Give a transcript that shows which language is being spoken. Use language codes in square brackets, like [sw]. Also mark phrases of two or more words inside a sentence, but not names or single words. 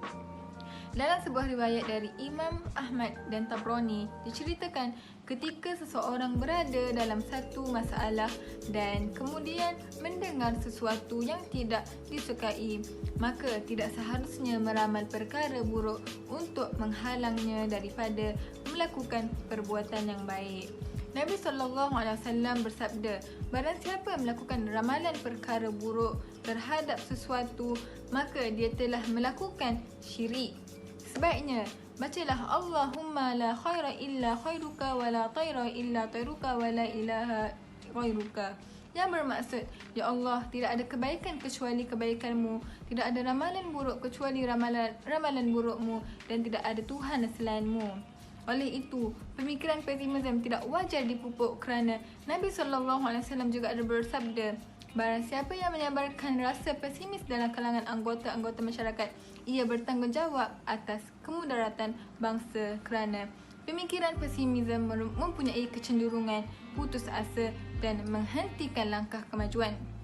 [ms] Dalam sebuah riwayat dari Imam Ahmad dan Tabrani diceritakan ketika seseorang berada dalam satu masalah dan kemudian mendengar sesuatu yang tidak disukai, maka tidak seharusnya meramal perkara buruk untuk menghalangnya daripada melakukan perbuatan yang baik. Nabi SAW bersabda, barang siapa melakukan ramalan perkara buruk terhadap sesuatu, maka dia telah melakukan syirik. Sebaiknya, bacalah [ar] اللهم لا خير إلا خيرك ولا طير إلا طيرك ولا إله غيرك. [ms] Yang bermaksud, Ya Allah, tidak ada kebaikan kecuali kebaikanmu, tidak ada ramalan buruk kecuali ramalan burukmu, dan tidak ada Tuhan selainmu. Oleh itu, pemikiran pesimisme tidak wajar dipupuk kerana Nabi SAW juga ada bersabda, barang siapa yang menyebarkan rasa pesimis dalam kalangan anggota-anggota masyarakat, ia bertanggungjawab atas kemudaratan bangsa kerana pemikiran pesimisme mempunyai kecenderungan putus asa dan menghentikan langkah kemajuan.